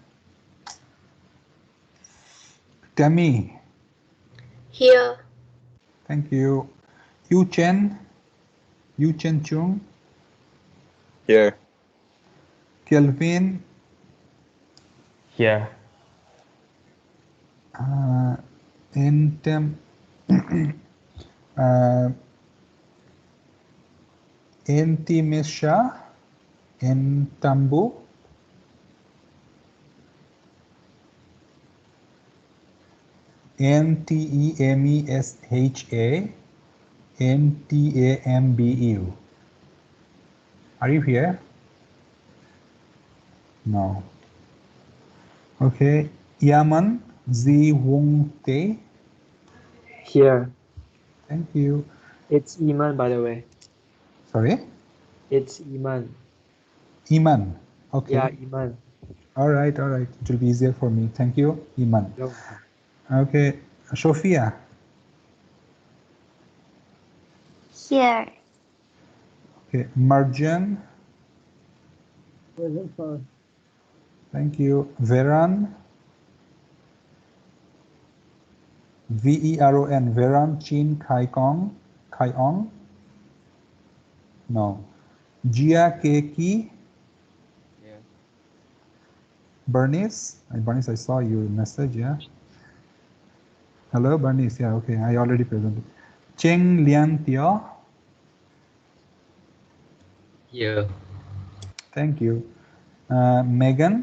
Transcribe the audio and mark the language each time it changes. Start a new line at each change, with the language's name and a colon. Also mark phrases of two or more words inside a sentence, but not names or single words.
English: Tammy. Here. Thank you. Yu Chen Chung. Here. Kelvin. Here. Entem. Entimesha. Entambu. Ntemesha. Ntambu. Are you here? No. Okay. Yaman Ziwungte. Here. Thank you. It's Iman, by the way. Sorry? It's Iman. Iman. Okay. Yeah, Iman. All right. All right. It will be easier for me. Thank you, Iman. No. Okay. Sophia. Here. Okay. Marjan. Present, sir. Thank you. Veran. Veron. Veran Chin Kai Kong. Kai Ong. No. Jia Keki. Yeah. Bernice. Bernice, I saw your message. Yeah. Hello, Bernice. Yeah. Okay. I already presented. Cheng Lian Tio. Here. Thank you. Megan.